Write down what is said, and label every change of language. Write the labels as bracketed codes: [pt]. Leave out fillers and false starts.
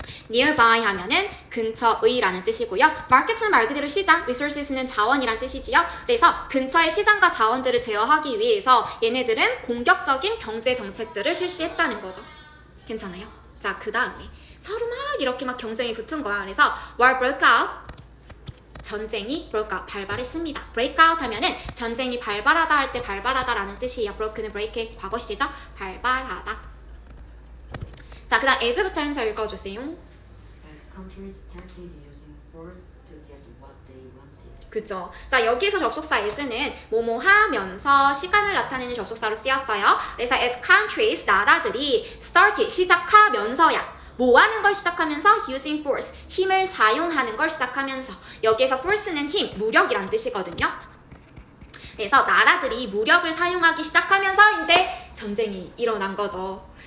[ko] nearby 하면은 근처의라는 뜻이고요. markets는 말 그대로 시장, resources는 자원이란 뜻이지요. 그래서 근처의 시장과 자원들을 제어하기 위해서 얘네들은 공격적인 경제 정책들을 실시했다는 거죠. 괜찮아요? 자, 그 다음에 서로 막 이렇게 막 경쟁이 붙은 거야. 그래서 [en] war broke out, [ko] 전쟁이 [en] broke out, [ko] 발발했습니다. break out 하면은 전쟁이 발발하다 할 때 발발하다라는 뜻이에요. broke는 break의 과거 시제죠. 발발하다. 자, 그 다음 as부터 현서 읽어주세요. [en] As countries started using force to get what they wanted. [ko] 그죠. 자, 여기서 접속사 as는 뭐뭐 하면서 시간을 나타내는 접속사로 쓰였어요. 그래서 [en] as countries, [ko] 나라들이 started, 시작하면서야. 뭐 하는 걸 시작하면서? [en] using force, [ko] 힘을 사용하는 걸 시작하면서. 여기에서 force는 힘, 무력이란 뜻이거든요. 그래서 나라들이 무력을 사용하기 시작하면서 이제 전쟁이 일어난 거죠.